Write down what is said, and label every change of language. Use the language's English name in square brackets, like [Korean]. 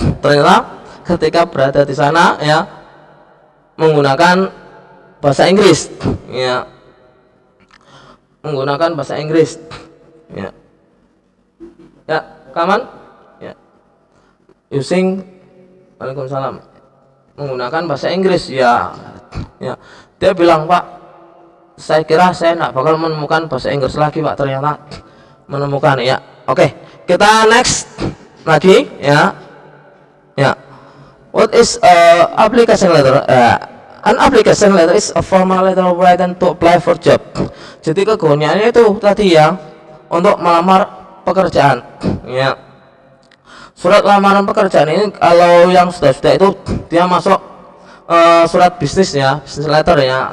[Indonesian] Ternyata ketika berada di sana ya, menggunakan bahasa Inggris ya, menggunakan bahasa Inggris ya, kaman ya, using, waalaikumsalam, menggunakan bahasa Inggris ya. Dia bilang, Pak, saya kira saya tidak bakal menemukan bahasa Inggris lagi Pak, ternyata menemukan ya. Oke, kita next lagi ya. [English] What is application letter? An application letter is a formal letter written to apply for job. [Indonesian] Jadi kegunaannya itu tadi ya, untuk melamar pekerjaan ya. Surat lamaran pekerjaan ini kalau yang sudah itu dia masuk surat bisnis ya, business letter ya.